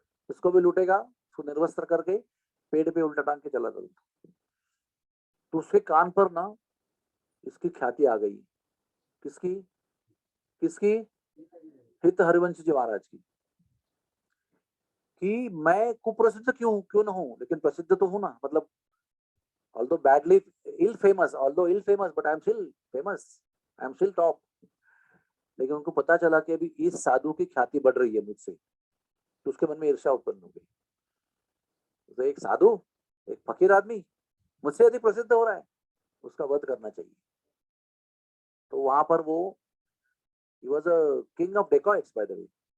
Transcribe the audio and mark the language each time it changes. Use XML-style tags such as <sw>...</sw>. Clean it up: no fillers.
<hi>इसको भी लूटेगा, उसको निर्वस्त्र करके पेड़ पे उल्टा टांग के चला जाता। तो उसके कान पर ना इसकी ख्याति आ गई। किसकी? किसकी? हित हरिवंश जी महाराज की। कि मैं कुप्रसिद्ध क्यों क्यों ना हूं, लेकिन प्रसिद्ध तो हूं ना।</hi> <en>मतलब although badly ill famous, but I am still famous, I am still top।</en> <hi>लेकिन उनको पता चला कि अभी इस साधु की ख्याति बढ़ रही है मुझसे, तो उसके मन में ईर्ष्या उत्पन्न हो गई। तो एक साधु, एक फकीर आदमी मुझसे अधिक प्रसिद्ध हो रहा है, उसका वध करना चाहिए। तो वहां पर वो,</hi> <en>he was a king of dacoits by the way।</en>